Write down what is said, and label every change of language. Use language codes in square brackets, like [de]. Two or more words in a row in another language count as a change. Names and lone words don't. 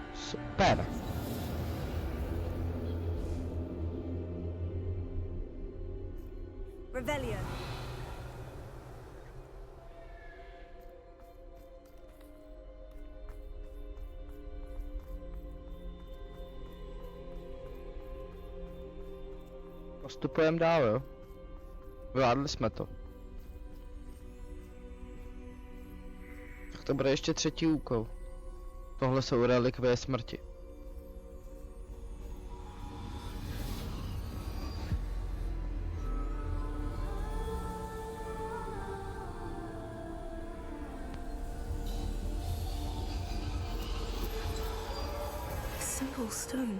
[cs] Super. Revelio. Postupujeme dál, jo? Zvládli jsme to. Tak to bude ještě třetí úkol. Tohle jsou relikvie smrti. [en] A simple stone.